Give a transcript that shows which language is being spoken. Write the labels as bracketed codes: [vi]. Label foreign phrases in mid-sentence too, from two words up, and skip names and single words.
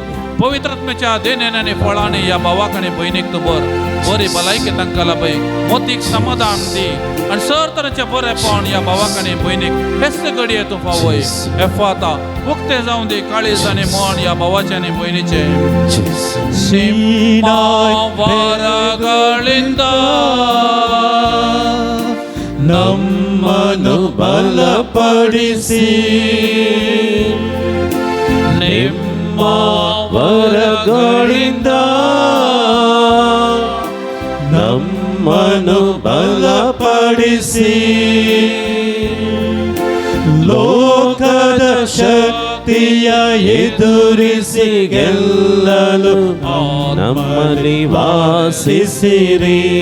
[kok] पवित्र आत्म्याच्या देण्यान आनी फळांनी या भावाक आनी भयणीक तूं बर, बरी भलायकी तांकां लाभय, मोतीक समाधान दी आनी सर तरेचें बरेपण या भावाक आनी भयणीक हे सगळे तूं फावय. एफाता उक्ते जावन दी काळीज आनी मोण या भावाचे आनी भयणीचे. [kn] ಸಿಂಹವಾರಗಳಿಂದ ನಮ್ಮನ್ನು ಬಲಪಡಿಸಿ ನಿಮ್ಮ ವರಗಳಿಂದ ನಮ್ಮನ್ನು ಬಲಪಡಿಸಿ ಲೋಕದ ಶಕ್ತಿಯ ಎದುರಿಸಿ ಗೆಲ್ಲಲು ನಮ್ಮಲ್ಲಿ ವಾಸಿಸಿರಿ.